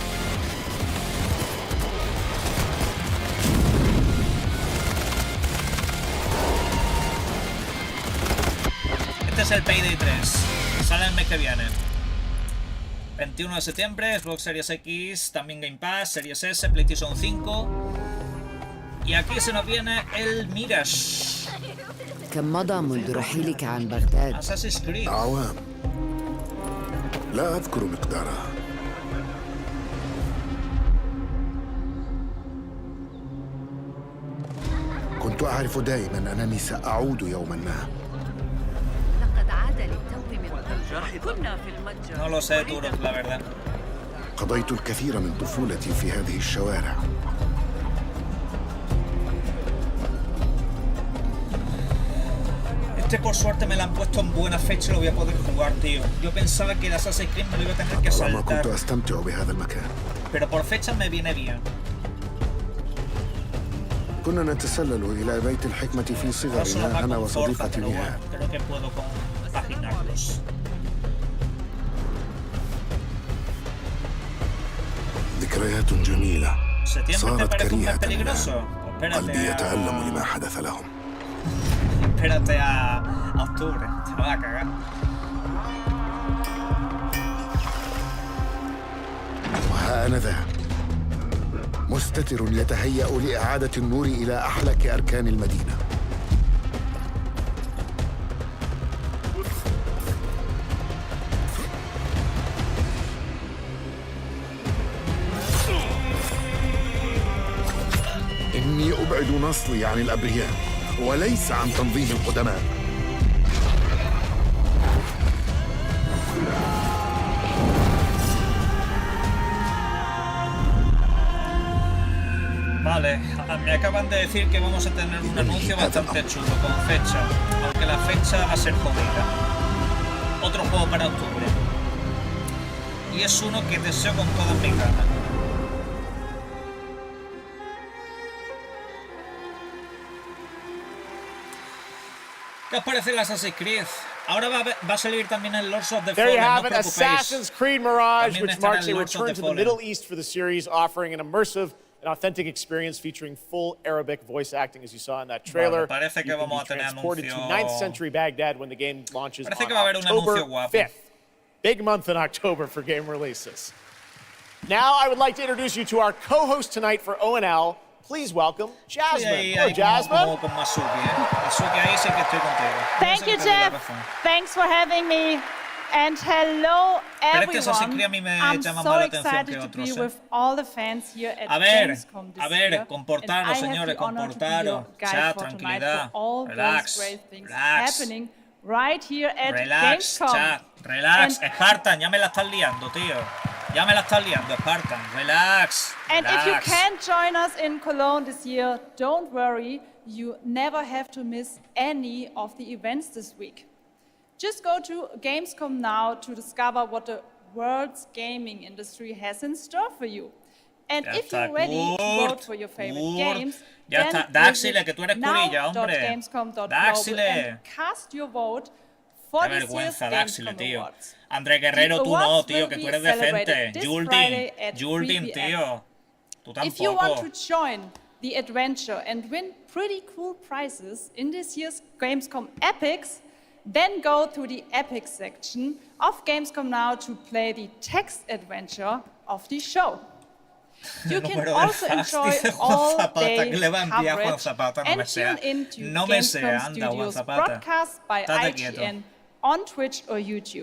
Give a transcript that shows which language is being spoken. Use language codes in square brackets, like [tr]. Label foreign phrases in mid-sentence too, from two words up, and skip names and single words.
[es] Este es el Payday 3. Sale el mes que viene. 21 de septiembre, Xbox Series X, también Game Pass, Series S, PlayStation 5. Y aquí se nos viene el Mirage. [ar] كم مضى منذ رحيلك عن بغداد؟ Assassin's Creed. أعوام لا أذكر مقدارها. كنت أعرف دائما أنني سأعود يوما ما. لقد عاد للتو من كنا في المتجر. [es] No lo sé, duro, la verdad. [ar] قضيت الكثير من طفولتي في هذه الشوارع. [es] Por suerte me la han puesto en buena fecha y lo voy a poder jugar, tío. Yo pensaba que el Assassin's Creed me lo iba a tener que saltar. Pero por fecha me viene bien. [ar] كنا نتسلل إلى بيت الحكمة في صغرنا أنا وصديقتي نهاد. [es] Creo que puedo compaginarlos. [ar] ذكريات جميلة صارت [es] ¿Septiembre [ar] كريهة [es] peligroso? [ar] قلبي يتألم لما حدث لهم. [es] Espérate a octubre, te va a cagar. [ar] وها أنا ذا مستتر يتهيأ لإعادة النور إلى أحلك أركان المدينة. إني أبعد نصلي عن الأبرياء وليس عن تنظيم القدماء. [es] Vale, me acaban de decir que vamos a tener un anuncio bastante chulo con fecha, aunque la fecha va a ser jodida. Otro juego para octubre. Y es uno que deseo con todas mis ganas. ¿Qué os parece el Assassin's Creed? Ahora va a salir también el Lords of the Fallen. [en] There you have no it, Assassin's Creed Mirage, which marks a return to the Middle East for the series, offering an immersive and authentic experience featuring full Arabic voice acting, as you saw in that trailer. [es] Vale, parece que vamos a tener [en] transported to [es] anuncio. [en] 9th century Baghdad when the game launches [es] Parece que [en] on [es] va a haber un anuncio [en] October [es] guapo. [en] 5th. Big month in October for game releases. Now I would like to introduce you to our co-host tonight for ONL. Please welcome Jasmine. Hello, Jasmine. Thank you, Jeff. Thanks for having me. And hello, everyone. I'm so excited to be with all the fans here at Gamescom this year. [es] Comportaros, señores, comportaros. Chat, tranquilidad. Relax, [en] happening right here at [es] relax, [en] Gamescom. [es] Chat, relax. Spartan, ya me la estás liando, tío. Ya me la estás liando, Spartan. Relax. [en] And if you can't join us in Cologne this year, don't worry. You never have to miss any of the events this week. Just go to Gamescom now to discover what the world's gaming industry has in store for you. And if you're ready to vote for your favorite games, [es] ya [en] then [es] está. Daxile, que tú eres curilla, hombre. [en] now.gamescom.global [es] Daxile. [en] and cast your vote for [es] Qué [en] this year's [es] vergüenza, Daxile, [en] Gamescom [es] tío. [en] Awards. [es] André Guerrero, [en] The [es] tú no, [en] awards [es] tío, [en] will [es] que [en] be [es] tú eres [en] celebrated [es] decente. [en] this [es] Jultin, [en] Friday at 3 [es] Jultin, [en] p.m. [es] tío. Tú [en] If you want [es] tampoco. [en] to join the adventure and win pretty cool prizes in this year's Gamescom Epics, then go to the Epics section of Gamescom Now to play the text adventure of the show. You can also enjoy all-day coverage and tune in to Gamescom Studios broadcast by IGN on Twitch or YouTube.